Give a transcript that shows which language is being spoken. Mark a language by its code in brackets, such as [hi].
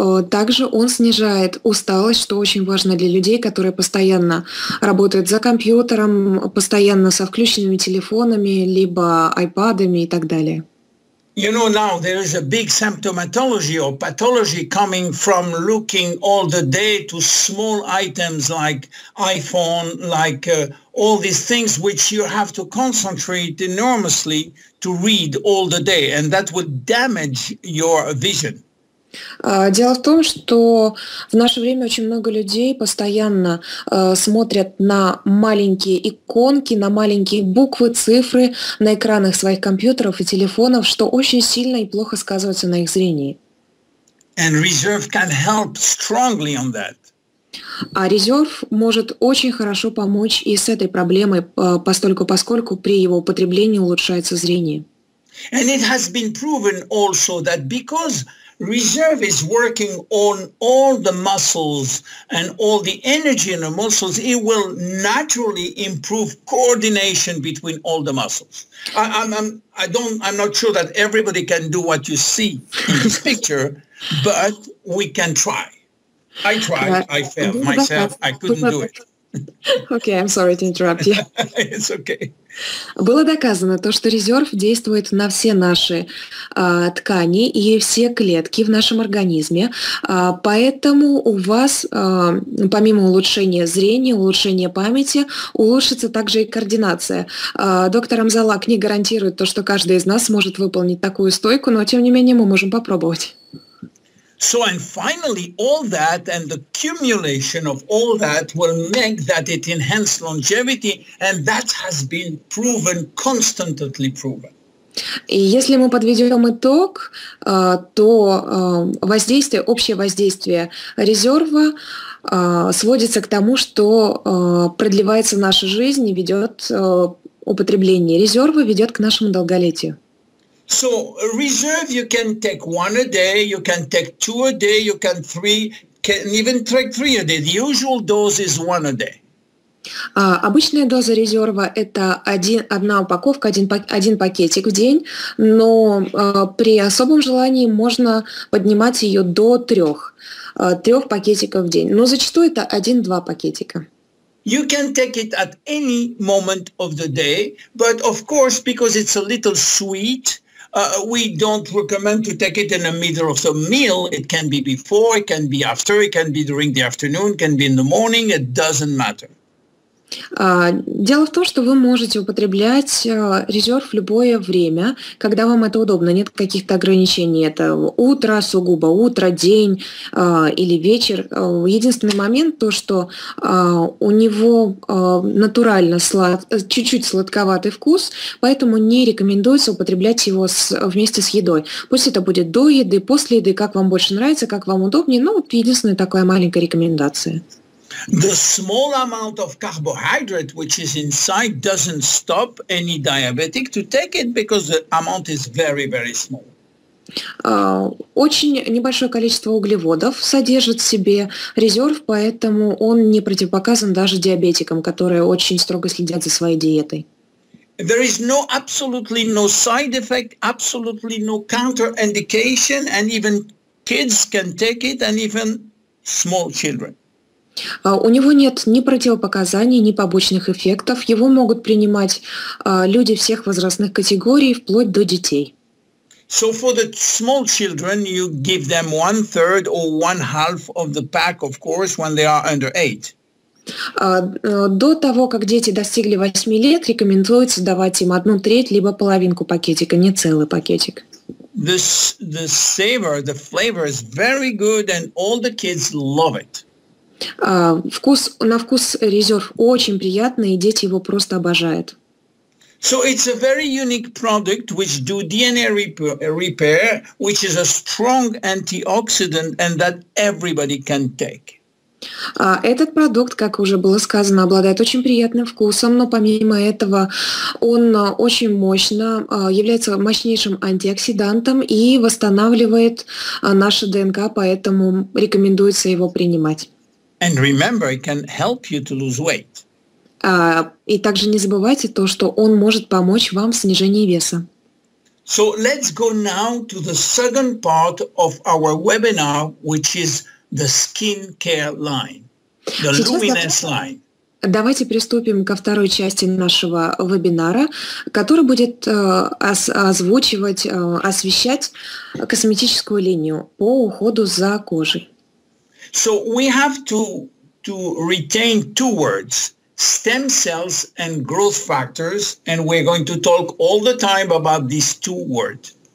[ru] Также он снижает усталость, что очень важно для людей, которые постоянно работают за компьютером, постоянно со включенными телефонами, либо айпадами и так далее. [en] You know, now there is a big symptomatology or pathology coming from looking all the day to small items like iPhone, like all these things which you have to concentrate enormously to read all the day, and that would damage your vision. [ru] Дело в том, что в наше время очень много людей постоянно смотрят на маленькие иконки, на маленькие буквы, цифры на экранах своих компьютеров и телефонов, что очень сильно и плохо сказывается на их зрении. [en] And reserve can help strongly on that. [ru] А резерв может очень хорошо помочь и с этой проблемой, поскольку при его употреблении улучшается зрение. [en] And it has been proven also that because reserve is working on all the muscles and all the energy in the muscles, it will naturally improve coordination between all the muscles. I'm not sure that everybody can do what you see in this picture, but we can try. I tried. I failed myself. I couldn't do it. Okay, I'm sorry to interrupt you. It's okay. [ru] Было доказано то, что резерв действует на все наши ткани и все клетки в нашем организме, поэтому у вас, помимо улучшения зрения, улучшения памяти, улучшится также и координация. Доктор Амзалак не гарантирует то, что каждый из нас сможет выполнить такую стойку, но тем не менее мы можем попробовать. [en] So, and finally, all that and the accumulation of all that will make that it enhance longevity, and that has been proven, constantly proven. [ru] И если мы подведем итог, то общее воздействие резерва сводится к тому, что продлевается наша жизнь и употребление резерва ведет к нашему долголетию. [en] So a reserve you can take 1 a day, you can take 2 a day, you can even take 3 a day. The usual dose is 1 a day. [ru] Обычная доза резерва – это одна упаковка, один пакетик в день, но при особом желании можно поднимать ее до 3 пакетиков в день. Но зачастую это 1-2 пакетика. [en] You can take it at any moment of the day, but of course, because it's a little sweet, we don't recommend to take it in the middle of the meal. It can be before, it can be after, it can be during the afternoon, it can be in the morning, it doesn't matter. [ru] Дело в том, что вы можете употреблять резерв в любое время, когда вам это удобно, нет каких-то ограничений. Это утро, сугубо утро, день или вечер. Единственный момент то, что у него натурально чуть-чуть сладковатый вкус, поэтому не рекомендуется употреблять его вместе с едой. Пусть это будет до еды, после еды, как вам больше нравится, как вам удобнее. Ну, вот единственная такая маленькая рекомендация. [en] The small amount of carbohydrate which is inside doesn't stop any diabetic to take it because the amount is very, very small. [ru] Очень небольшое количество углеводов содержит в себе резерв, поэтому он не противопоказан даже диабетикам, которые очень строго следят за своей диетой. [en] There is absolutely no side effect, absolutely no counterindication, and even kids can take it, and even small children. [ru] У него нет ни противопоказаний, ни побочных эффектов. Его могут принимать люди всех возрастных категорий, вплоть до детей. [en] So for the small children, you give them 1/3 or 1/2 of the pack, of course, when they are under 8. [ru] До того, как дети достигли 8 лет, рекомендуется давать им 1/3, либо половинку пакетика, не целый пакетик. [en] The flavor is very good, and all the kids love it. [ru] На вкус резерв очень приятный, и дети его просто обожают. [en] So it's a very unique product which do DNA repair, which is a strong antioxidant, and that everybody can take. [ru] Этот продукт, как уже было сказано, обладает очень приятным вкусом, но помимо этого он очень мощно является мощнейшим антиоксидантом и восстанавливает наше ДНК, поэтому рекомендуется его принимать. [en] And remember, it can help you to lose weight. [ru] И также не забывайте то, что он может помочь вам в снижении веса. [en] So let's go now to the second part of our webinar, which is the skincare line, the luminous line. [ru] Давайте приступим ко второй части нашего вебинара, который будет освещать косметическую линию по уходу за кожей. [en] So we have to retain 2 words, stem cells and growth factors, and we're going to talk all the time about these 2 words.